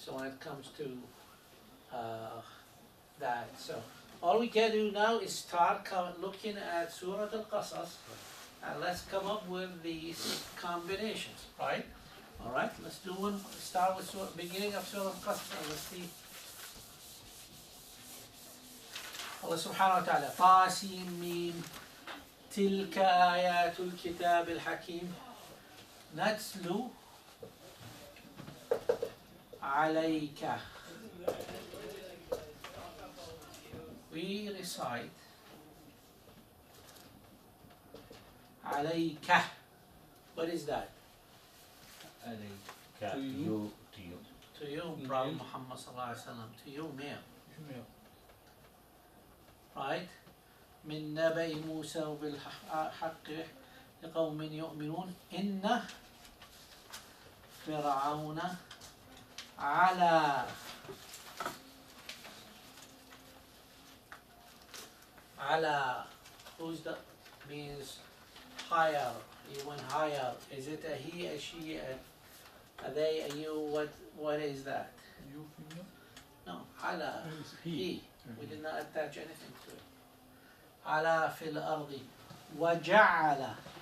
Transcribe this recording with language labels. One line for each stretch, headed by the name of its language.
English: So when it comes to that, so all we can do now is start looking at Surah Al-Qasas and let's come up with these combinations. Right? Alright, let's do one. Start with beginning of Surah Al-Qasas and let's see. Allah subhanahu wa ta'ala,
Arabic: طاسيم ميم تلك آيات الكتاب الحكيم نتلو عليك.
English: We recite عليك. What is that? To you. To you, Prophet Muhammad sallallahu alaihi wasallam. To you, male. Right?
Arabic: من نبأ موسى وبالحق لقوم يؤمنون إن فرعون على
English: who's the means higher, he went higher. Is it a he, a she, a they, a you? What is that? You female? No, على It's he. We did not attach anything to it.
Arabic: على في الأرض وجعل.